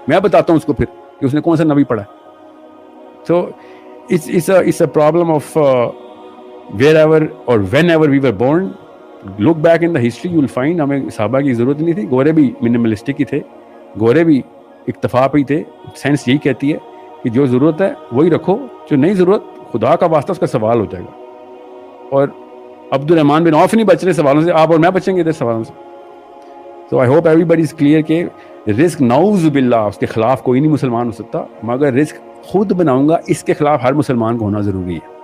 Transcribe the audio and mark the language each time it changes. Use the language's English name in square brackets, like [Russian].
[Urdu] میں بتاتا ہوں اس کو پھر کہ اس نے کون سا نبی پڑھا. [English] سو it's a problem of wherever or whenever we were born. Look back in the history, you will find [Urdu] ہمیں صحابہ کی ضرورت نہیں تھی. گورے بھی منیملسٹک ہی تھے, گورے بھی اکتفا پہ ہی تھے. سائنس یہی کہتی ہے کہ جو ضرورت ہے وہی رکھو, جو نہیں ضرورت خدا کا واسطہ اس کا سوال ہو جائے گا. اور عبد الرحمن بن عوف نہیں بچ رہے سوالوں سے, آپ اور میں بچیں گے ادھر سوالوں سے. [English] So I hope everybody is clear [Urdu] کہ رزق نعوذ باللہ اس کے خلاف کوئی نہیں مسلمان ہو سکتا, مگر رزق خود بناؤں گا اس کے خلاف ہر مسلمان کو ہونا ضروری ہے.